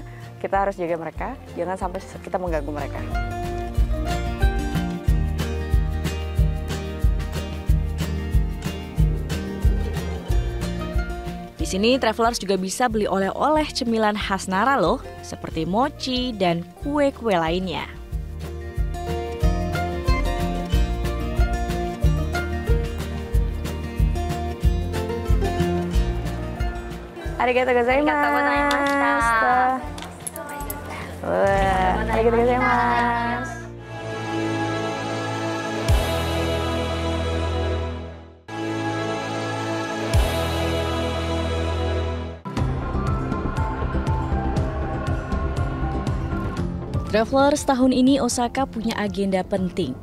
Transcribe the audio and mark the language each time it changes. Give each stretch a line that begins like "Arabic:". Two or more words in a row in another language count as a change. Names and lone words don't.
Indonesian: Kita harus jaga mereka, jangan sampai kita mengganggu mereka. Di sini travelers juga bisa beli oleh-oleh cemilan khas Nara loh, seperti mochi dan kue-kue lainnya.
Japanese: ありがとうございました. ありがとうございます.
Indonesian: Travelers, tahun ini Osaka punya agenda penting.